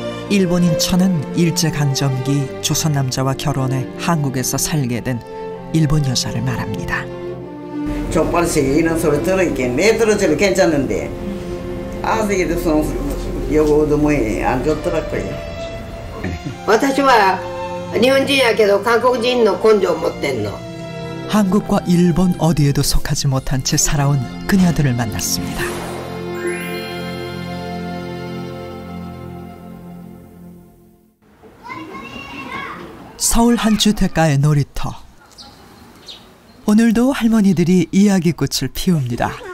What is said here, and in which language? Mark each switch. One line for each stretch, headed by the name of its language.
Korean: 일본인 처는 일제강점기 조선 남자와 결혼해 한국에서 살게 된 일본 여자를 말합니다. 족발식이 이런 소리 들으니까 내 들어줘도 괜찮은데 아직도 여고도 뭐안 좋더라고요.
Japanese: 私は日本人やけど韓国人の根性を持ってんの.
Korean: 한국과 일본 어디에도 속하지 못한 채 살아온 그녀들을 만났습니다. 서울 한 주택가의 놀이터. 오늘도 할머니들이 이야기꽃을 피웁니다.